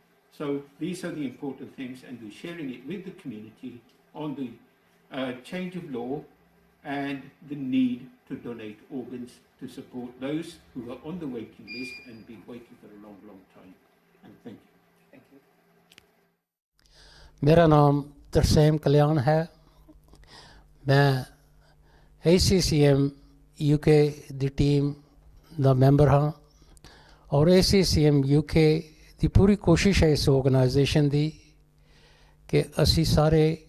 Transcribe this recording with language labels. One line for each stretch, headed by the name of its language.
English: So these are the important things, and we're sharing it with the community on the change of law and the need to donate organs to support those who are on the waiting list and been waiting for a long, long time. And thank you. Thank you.
Hindi: मेरा नाम तरसेम कल्याण है।
Punjabi: मैं ACCM UK ਦੀ team ਦਾ member ਹਾਂ ਔਰ ACCM UK ਦੀ ਪੂਰੀ ਕੋਸ਼ਿਸ਼ ਹੈ ਇਸ organisation ਦੀ ਕਿ ਅਸੀਂ ਸਾਰੇ